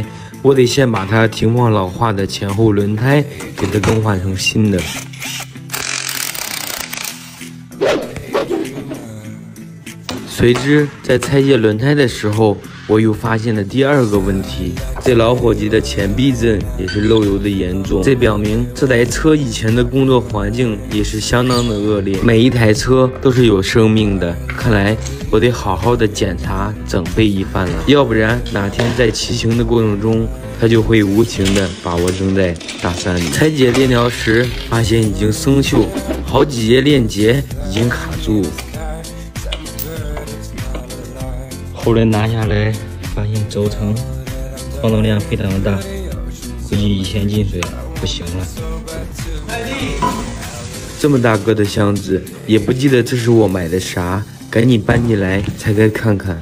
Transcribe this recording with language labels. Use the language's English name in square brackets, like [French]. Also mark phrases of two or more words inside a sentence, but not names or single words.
[Chinese] 我得先把它停放老化的前後輪胎給它更換成新的。隨之在拆卸輪胎的時候，我又發現了第二個問題，這老夥計的前避震也是漏油的嚴重，這表明這台車以前的工作環境也是相當的惡劣。每一台車都是有生命的，看來我得好好的檢查整備一番了，要不然哪天在骑行的過程中，它就会无情的把我扔在大山裡。拆解链条时，发现已經生鏽，好幾節鏈接已經卡住。後來拿下來，發現軸承晃動量非常的大，估計以前進水不行了。這麼大個的箱子，也不記得這是我買的啥，趕緊搬進來拆開看看。